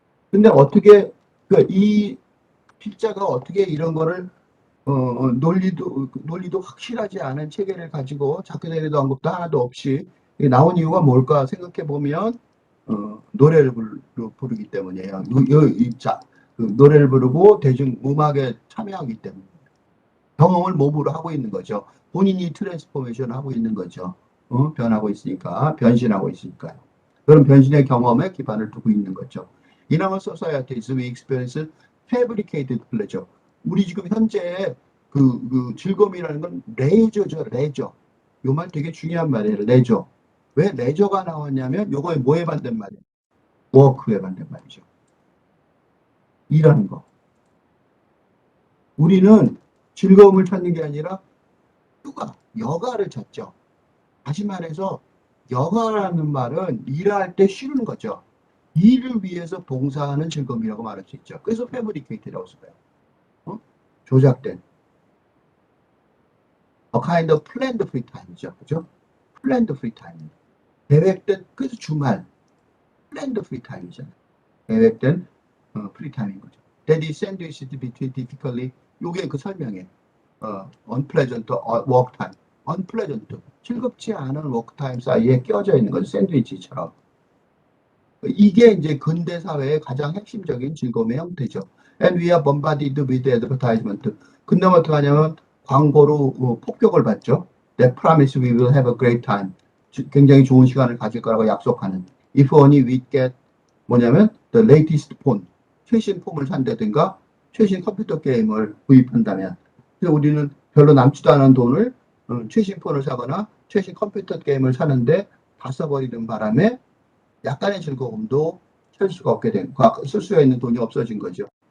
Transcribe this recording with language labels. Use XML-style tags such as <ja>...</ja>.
<ko>근데 어떻게 이 필자가 어떻게 이런 거를 논리도 확실하지 않은 체계를 가지고 작가들에도 언급도 하나도 없이 나온 이유가 뭘까 생각해 보면 노래를 부르기 때문이에요. 노래를 부르고 대중음악에 참여하기 때문에 경험을 몸으로 하고 있는 거죠. 본인이 트랜스포메이션 하고 있는 거죠. 변하고 있으니까, 변신하고 있으니까요. 그런 변신의 경험에 기반을 두고 있는 거죠.</ko> <en>In our societies, we experience fabricated pleasure.</en> <ko>우리 지금 현재 그 즐거움이라는 건 레저죠, 레저. 요 말 되게 중요한 말이에요, 레저. 왜 레저가 나왔냐면 요거에 뭐에 반대말이에요? 워크에 반대말이죠. 일하는 거. 우리는 즐거움을 찾는 게 아니라 여가를 찾죠. 다시 말해서 여가라는 말은 일할 때 쉬는 거죠. 일을 위해서 봉사하는 즐거움이라고 말할 수 있죠. 그래서 fabricated라고 써요. 조작된.</ko> <en>A kind of planned free time이죠.</en> <ko>그죠?</ko> <en>planned free time.</en> <ko>계획된, 그래서 주말.</ko> <en>planned free time이잖아요.</en> <ko>계획된 free time인 거죠.</ko> <en>That is sandwiched between difficultly.</en> <ko>요게 그 설명에</ko> <en>unpleasant work time. unpleasant.</en> <ko>즐겁지 않은 work time 사이에 끼어져 있는 거죠. 샌드위치처럼. 이게 이제 근대 사회의 가장 핵심적인 즐거움의 형태죠.</ko> <en>And we are bombarded with advertisement.</en> <ko>근데 어떻게 하냐면 광고로 폭격을 받죠.</ko> <en>That promise we will have a great time.</en> <ko>굉장히 좋은 시간을 가질 거라고 약속하는.</ko> <en>If only we get</en> <ko>뭐냐면</ko> <en>the latest phone.</en> <ko>최신 폰을 산다든가 최신 컴퓨터 게임을 구입한다면. 그래서 우리는 별로 남지도 않은 돈을 최신 폰을 사거나 최신 컴퓨터 게임을 사는데 다 써버리는 바람에 약간의 즐거움도 쓸 수가 없게 된, 쓸 수가 있는 돈이 없어진 거죠.</ko>